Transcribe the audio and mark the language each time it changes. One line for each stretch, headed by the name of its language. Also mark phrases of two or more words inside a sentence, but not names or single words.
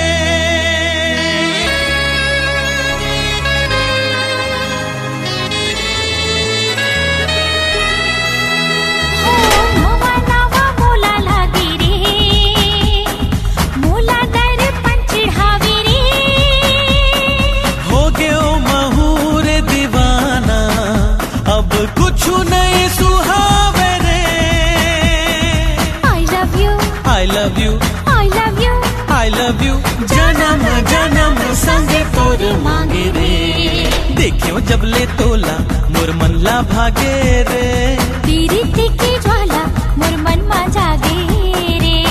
Chhattisgarhi: नवा नवा मोला लागी रे मोला दर पंचढ़ावी रे हो गयो महूर दीवाना अब कुछ नहीं सुहावे रे
English: I love you I love you I love you I love you
Chhattisgarhi: जन्म जन्म संग तोर मांगे रे देखियो जब ले तोला मोर मनला भागे रे पीरिति की ज्वाला मोर मन मा जागे रे